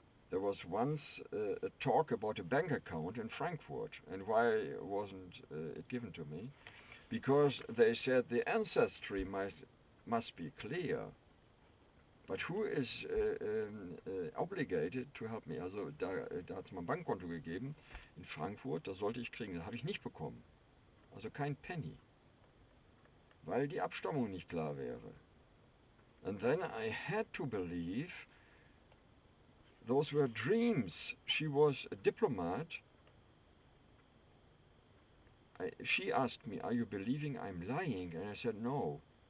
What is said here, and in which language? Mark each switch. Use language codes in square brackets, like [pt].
[en] There was once a talk about a bank account in Frankfurt, and why wasn't it given to me? Because they said the ancestry must be clear. But who is obligated to help me? [de] Also da hat es mal ein Bankkonto gegeben in Frankfurt, das sollte ich kriegen, das habe ich nicht bekommen. Also kein Penny, weil die Abstammung nicht klar wäre. [en] And then I had to believe those were dreams. She was a diplomat. She asked me, are you believing I'm lying? And I said, no.